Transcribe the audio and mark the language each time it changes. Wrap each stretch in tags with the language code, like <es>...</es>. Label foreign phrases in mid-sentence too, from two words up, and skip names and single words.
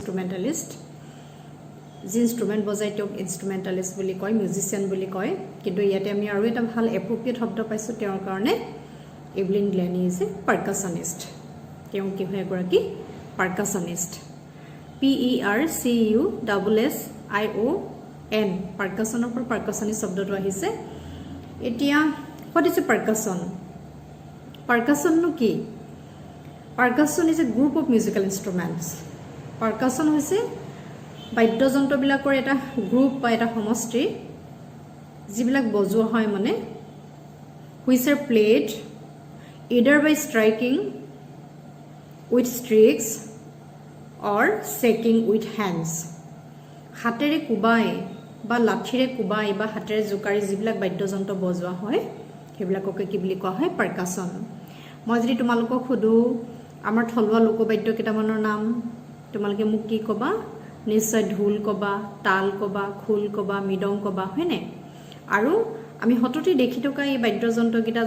<as>ইনষ্ট্ৰুমেণ্টেলিষ্ট যি ইনষ্ট্ৰুমেণ্ট বজাই তেওঁক ইনষ্ট্ৰুমেণ্টেলিষ্ট বুলি কয় মিউজিচিয়ান বুলি কয় কিন্তু ইয়াতে আমি আৰু এটা ভাল এপ্ৰপ্ৰিয়েট শব্দ পাইছোঁ তেওঁৰ কাৰণে</as> <en>Evelyn Glennie is a percussionist</en> <as>তেওঁ কি হয় এগৰাকী পাৰ্কাছনিষ্ট PERCUSSION পাৰ্কাছনৰ পৰা পাৰ্কাছনিষ্ট শব্দটো আহিছে এতিয়া</as> <en>what is a percussion</en> <as>নো কি</as> <en>percussion is a group of musical instruments</en> <as>percussion হৈছে বাদ্যযন্ত্ৰবিলাকৰ এটা গ্ৰুপ বা এটা সমষ্টি যিবিলাক বজোৱা হয় মানে</as> <en>which are played either by striking with sticks or shaking with hands</en> <as>হাতেৰে কুবাই বা লাঠিৰে কুবাই বা হাতেৰে জোকাৰি যিবিলাক বাদ্যযন্ত্ৰ বজোৱা হয় সেইবিলাককে কি বুলি কোৱা হয় পাৰ্কাছন মই যদি তোমালোকক সুধো আমাৰ থলুৱা লোকবাদ্য কেইটামানৰ নাম তোমালোকে মোক কি ক'বা নিশ্চয় ঢোল ক'বা তাল ক'বা খোল ক'বা মৃদং ক'বা হয়নে আৰু আমি হততে দেখি থকা এই বাদ্যযন্ত্ৰকেইটা</as>